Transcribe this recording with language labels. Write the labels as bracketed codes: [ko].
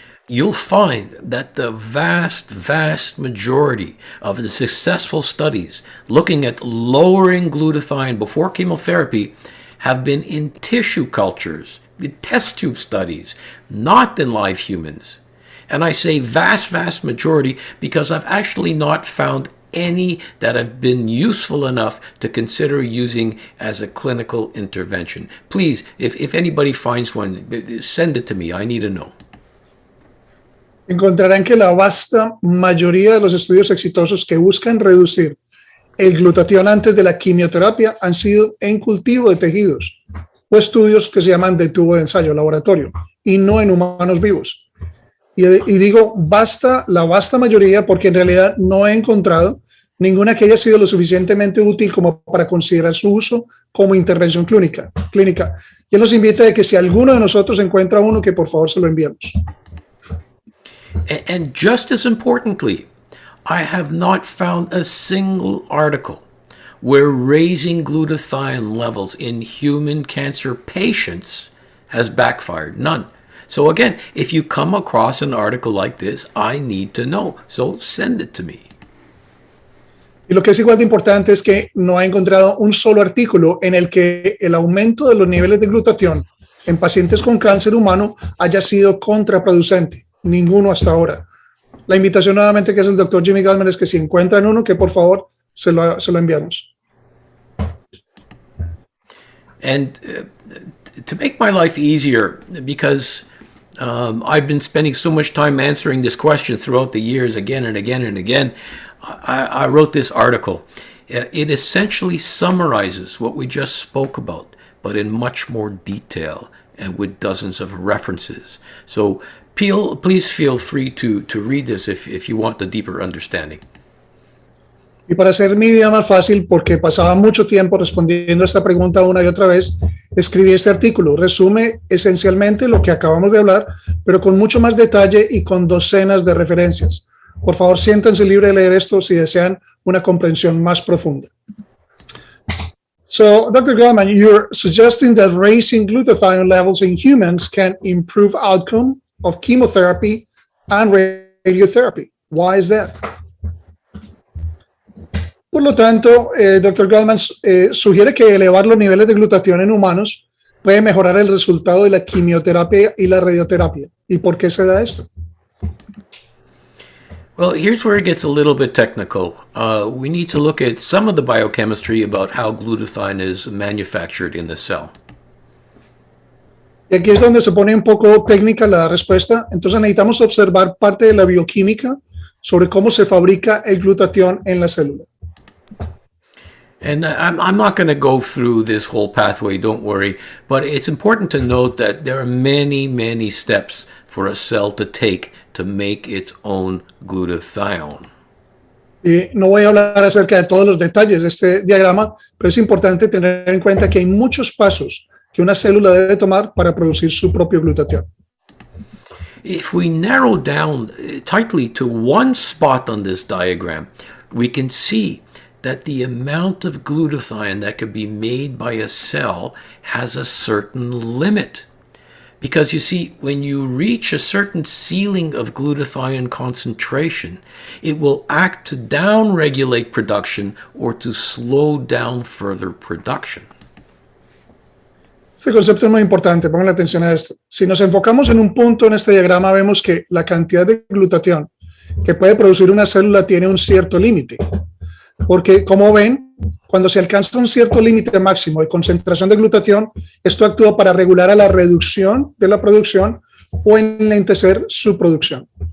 [en] You'll find that the vast majority of the successful studies looking at lowering glutathione before chemotherapy have been in tissue cultures, in test tube studies, not in live humans. And I say vast majority because I've actually not found any that have been useful enough to consider using as a clinical intervention. Please, if anybody finds one, send it to me. I need to know. [es] Encontrarán que la vasta mayoría de los estudios exitosos que buscan reducir el glutatión antes de la quimioterapia han sido en cultivo de tejidos o estudios que se llaman de tubo de ensayo, laboratorio, y no en humanos vivos. Y digo la vasta mayoría porque en realidad no he encontrado ninguna que haya sido lo suficientemente útil como para considerar su uso como intervención clínica. Yo los invito a que si alguno de nosotros encuentra uno, que por favor se lo enviemos. [en] And just as importantly, I have not found a single article where raising glutathione levels in human cancer patients has backfired. None. So again, if you come across an article like this, I need to know. So send it to me. [es] Y lo que es igual de importante es que no he encontrado un solo artículo en el que el aumento de los niveles de glutatión en pacientes con cáncer humano haya sido contraproducente. Ninguno hasta ahora. La invitación nuevamente que es el doctor Jimmy Gutman es que si encuentran uno, que por favor se lo enviamos. [en] And to make my life easier, because I've been spending so much time answering this question throughout the years again and again and again, I wrote this article. It essentially summarizes what we just spoke about, but in much more detail and with dozens of references. So please feel free to read this if you want the deeper understanding. [es] Y para hacer mi vida más fácil, porque pasaba mucho tiempo respondiendo a esta pregunta una y otra vez, escribí este artículo. Resume esencialmente lo que acabamos de hablar, pero con mucho más detalle y con docenas de referencias. Por favor, siéntanse libres de leer esto si desean una comprensión más profunda. [en] So, Dr. Gutman, you're suggesting that raising glutathione levels in humans can improve outcome of chemotherapy and radiotherapy. Why is that? [es] Por lo tanto, Dr. Gutman sugiere que elevar los niveles de glutatión en humanos puede mejorar el resultado de la quimioterapia y la radioterapia. ¿Y por qué se da esto? [en] Well, here's where it gets a little bit technical. We need to look at some of the biochemistry about how glutathione is manufactured in the cell. [es] Y aquí es donde se pone un poco técnica la respuesta. Entonces necesitamos observar parte de la bioquímica sobre cómo se fabrica el glutatión en la célula. [en] And I'm not going to go through this whole pathway, don't worry, but it's important to note that there are many, many steps for a cell to take to make its own glutathione. [es] Y no voy a hablar acerca de todos los detalles de este diagrama, pero es importante tener en cuenta que hay muchos pasos que una célula debe tomar para producir su propio glutatión. [en] If we narrow down tightly to one spot on this diagram, we can see that the amount of glutathione that can be made by a cell has a certain limit. Because you see, when you reach a certain ceiling of glutathione concentration, it will act to down-regulate production or to slow down further production. [es] Este concepto es muy importante, pongan atención a esto. Si nos enfocamos en un punto en este diagrama, vemos que la cantidad de glutatión que puede producir una célula tiene un cierto límite. Porque, como ven, cuando se alcanza un cierto límite máximo de concentración de glutatión, esto actúa para regular a la reducción de la producción o enlentecer su producción.